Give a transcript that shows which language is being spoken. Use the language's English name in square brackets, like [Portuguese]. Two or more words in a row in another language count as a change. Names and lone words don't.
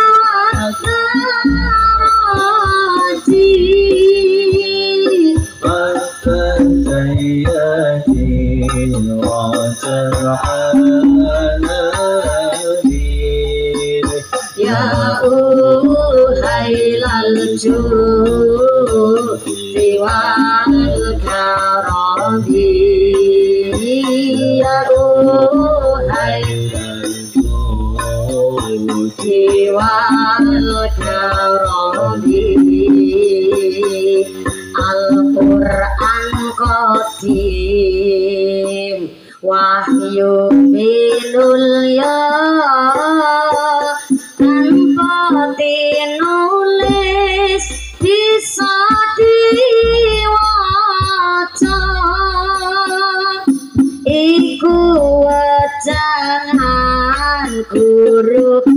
[Arabic] يا أهيل الجود والكرم يا أهيل الجود والكرم [Javanese] Al-Quran qadim wahyu minul ya tanpa dinulis bisa diwaca iku wajangan guru